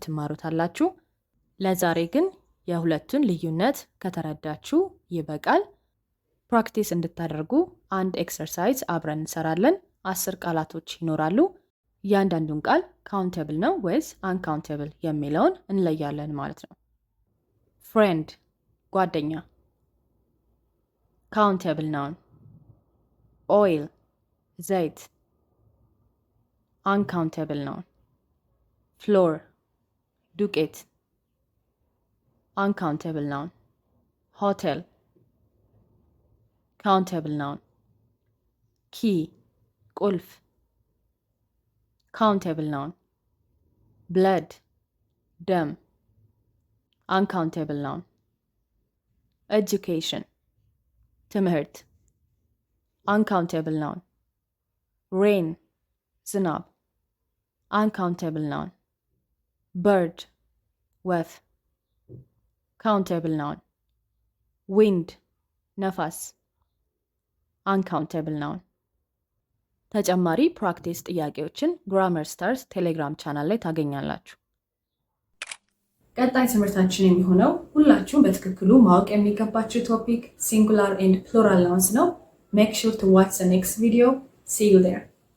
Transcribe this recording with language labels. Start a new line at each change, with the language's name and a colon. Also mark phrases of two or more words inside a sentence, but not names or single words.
Amharic: ትማሩታላችሁ። ለዛሬ ግን የሁለቱን ልዩነት ከተረዳችሁ ይበቃል። ፕራክቲስ እንድታደርጉ አንድ ኤክሰርሳይዝ አብረን እንሰራለን። 10 ቃላቶች ይኖራሉ። እያንዳንዱን ቃል ካውንተብል ነው ወይስ አንካውንተብል የሚለውን እንለያለን ማለት ነው። ፍሬንድ ጓደኛ፣
English: countable noun. oil ዘይት፣ uncountable noun. flour ዱቄት፣ uncountable noun. Hotel, countable noun. Key, ቁልፍ, countable noun. Blood, ደም, uncountable noun. Education, ትምህርት, uncountable noun. Rain, ዝናብ uncountable noun bird ወፍ countable noun wind ነፋስ uncountable noun
Amharic: ተጨማሪ ፕራክቲስ ጥያቄዎችን ግራመር ስታርስ ቴሌግራም ቻናል ላይ ታገኛላችሁ። ቀጣይ ትምህርታችን የሚሆነው ሁላችሁም በትክክሉ ማወቅ የሚገባችሁ ቶፒክ
English: singular and plural nouns
Amharic: ነው።
English: Make sure to watch the next video. See you there.